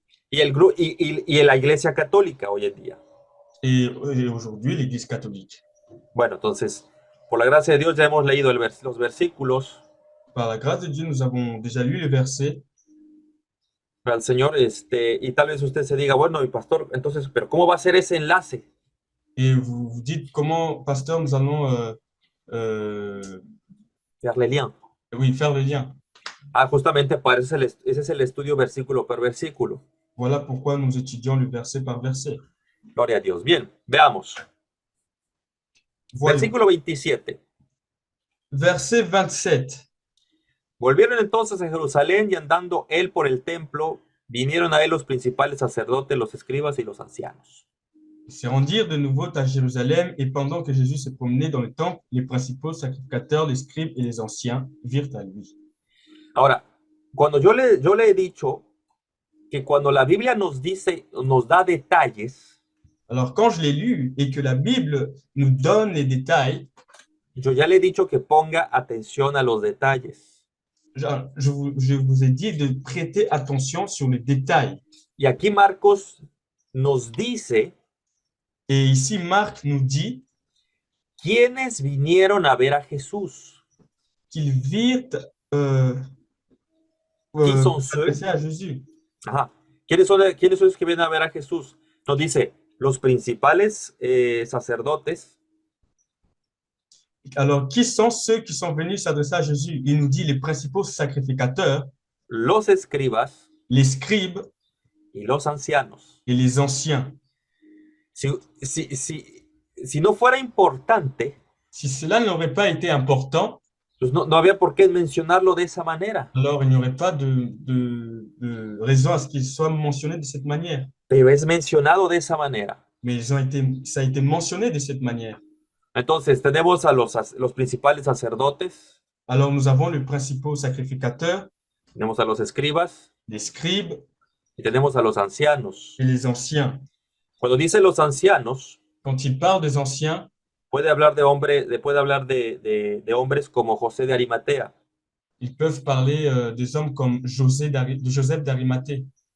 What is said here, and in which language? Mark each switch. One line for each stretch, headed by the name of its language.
Spanish: y la Iglesia Católica hoy en día.
French: et aujourd'hui, l'Église catholique.
Spanish: Bueno, entonces, por la gracia de Dios ya hemos leído los versículos.
French: Par la grâce de Dieu, nous avons déjà lu le verset.
Spanish: Al Señor, y tal vez usted se diga, bueno, y pastor, entonces, pero ¿cómo va a ser ese enlace?
French: Et vous vous dites comment, pasteur, nous allons Faire le lien. oui, faire le lien.
Spanish: Ah, justamente para ese es el estudio versículo por versículo.
French: Voilà pourquoi nous étudions le verset par verset.
Spanish: Gloria a Dios. Bien, veamos.
French: Voyons.
Spanish: Versículo 27.
French: Verset 27.
Spanish: Volvieron entonces a Jerusalén y andando él por el templo, vinieron a él los principales sacerdotes, los escribas y los ancianos.
French: Ils se rendirent de nouveau à Jérusalem, et pendant que Jésus se promenait dans le temple, les principaux sacrificateurs, les scribes et les anciens virent à lui.
Spanish: Ahora, cuando yo le he dicho que cuando la Biblia nos dice, nos da detalles,
French: Alors, quand je l'ai lu et que la Bible nous donne les détails,
Spanish: yo ya le he dicho que ponga atención a los detalles.
French: je vous ai dit de prêter attention sur les détails.
Spanish: Y aquí Marcos nos dice,
French: et ici Marc nous dit,
Spanish: ¿quiénes vinieron a ver a Jesús?
French: Qu'ils virent
Spanish: ¿Quiénes son
French: ceux? à Jésus. Ajá.
Spanish: ¿Quiénes son los que vienen a ver a Jesús? Nos dice, los principales sacerdotes.
French: Alors, qui sont ceux qui sont venus s'adresser à Jésus? Il nous dit les principaux sacrificateurs,
Spanish: Los escribas,
French: les scribes
Spanish: y los ancianos.
French: et les anciens.
Spanish: Si no fuera importante,
French: si cela n'aurait pas été important,
Spanish: pues no había por qué mencionarlo de esa manera.
French: Alors, il n'y aurait pas de raison à ce qu'il soit mentionné de cette manière.
Spanish: Pero es mencionado de esa manera.
French: Mais ça a été mentionné de cette manière.
Spanish: Entonces, tenemos a los principales sacerdotes.
French: Alors, nous avons les principaux sacrificateurs.
Spanish: Tenemos a los escribas.
French: Les scribes.
Spanish: Y tenemos a los ancianos.
French: Et les anciens.
Spanish: Cuando dice los ancianos,
French: quand il parle des anciens,
Spanish: puede hablar de hombres como José de Arimatea.
French: Ils peuvent parler des hommes comme Joseph d'Arimathée.